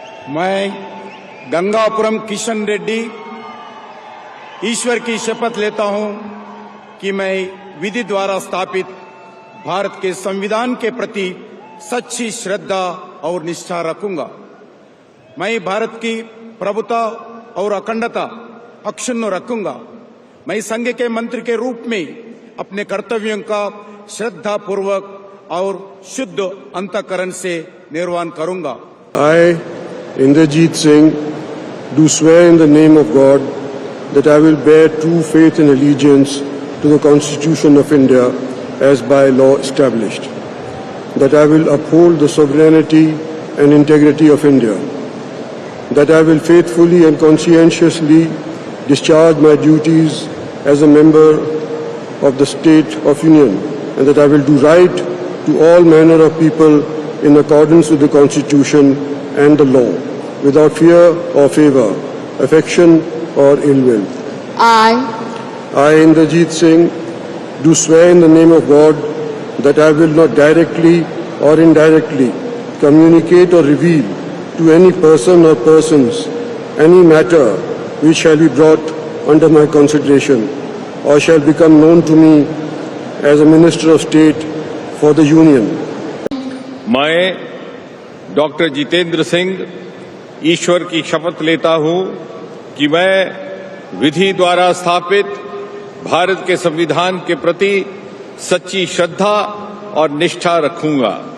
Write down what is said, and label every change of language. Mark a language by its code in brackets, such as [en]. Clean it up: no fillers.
[hi] मैं गंगापुरम किशन रेड्डी ईश्वर की शपथ लेता हूं कि मैं विधि द्वारा स्थापित भारत के संविधान के प्रति सच्ची श्रद्धा और निष्ठा रखूंगा। मैं भारत की प्रभुता और अखंडता अक्षुण्ण रखूंगा। मैं संघ के मंत्री के रूप में अपने कर्तव्यों का श्रद्धापूर्वक और शुद्ध अंतःकरण से निर्वहन करूंगा। [en] I, Inderjeet Singh, do swear in the name of God that I will bear true faith and allegiance to the Constitution of India as by law established, that I will uphold the sovereignty and integrity of India, that I will faithfully and conscientiously discharge my duties as a member of the State of Union, and that I will do right to all manner of people in accordance with the Constitution and the law, without fear or favor, affection or ill will. I, Inderjeet Singh, do swear in the name of God that I will not directly or indirectly communicate or reveal to any person or persons any matter which shall be brought under my consideration or shall become known to me as a Minister of State for the Union. [hi] मैं doctor Jitendra Singh ईश्वर की शपथ लेता हूं कि मैं विधि द्वारा स्थापित भारत के संविधान के प्रति सच्ची श्रद्धा और निष्ठा रखूंगा।